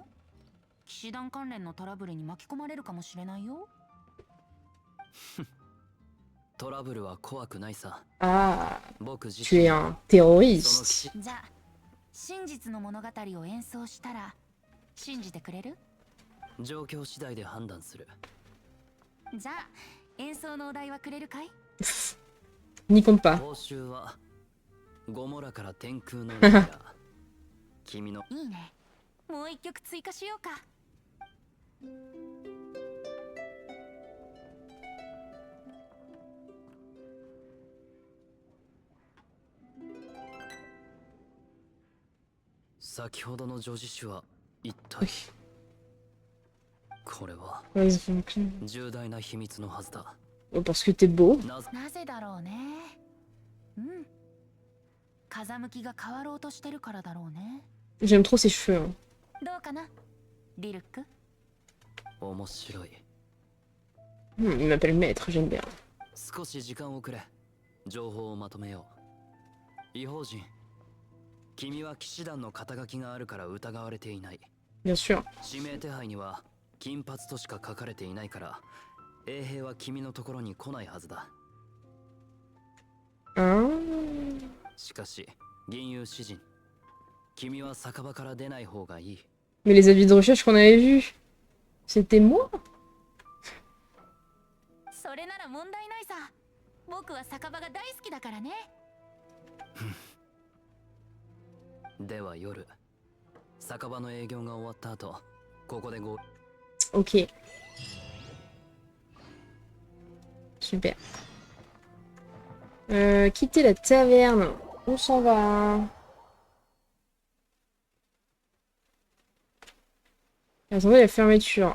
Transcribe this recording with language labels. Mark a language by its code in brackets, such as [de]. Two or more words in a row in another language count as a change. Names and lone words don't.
[ja] 騎士団関連のトラブルに巻き込まれるかもしれないよ。トラブルは怖くないさ。 [fr] Ah, [ja] 僕自 [fr] tu [ja] 身 [fr] es [ja] そ [fr] un [ja] の騎 [fr] terroriste. [ja] 士じゃあ真実の物語を演奏したら信じてくれる？状況次第で判断する。じゃあ演奏のお題はくれるかい？ [fr] N'y compte pas. [ja] 報酬はゴモラから天空のライアー。君のいいね。もう一曲追加しようか。先ほどの女子種は一体。これは [fr] Ouais, ça fonctionne. [ja] 重大な秘密のはずだ。 [fr] Oh, parce que t'es beau. [ja] なぜなぜだろうね。うん。風向きが変わろうとしてるからだろうね。 [fr] J'aime trop ses cheveux. Hein. [ja] どうかな、リルック？面白い。 [fr] Il m'appelle maître, j'aime bien. [ja] 少し時間をくれ。情報をまとめよう。異邦人、君は騎士団の肩書きがあるから疑われていない。 [fr] Bien sûr. [ja] 指名手配には金髪としか書かれていないから、衛兵は君のところに来ないはずだ。 [fr] Hein? [ja] しかし、銀融詩人、君は酒場から出ない方がいい。 [fr] Mais les avis de recherche qu'on avait vus, c'était moi? [ja] それなら問題ないさ。僕は酒場が大好きだからね。では夜、酒場の営業が終わった後、ここで [fr] Ok. Super. Quitter la taverne. On s'en va. Attendez la fermeture.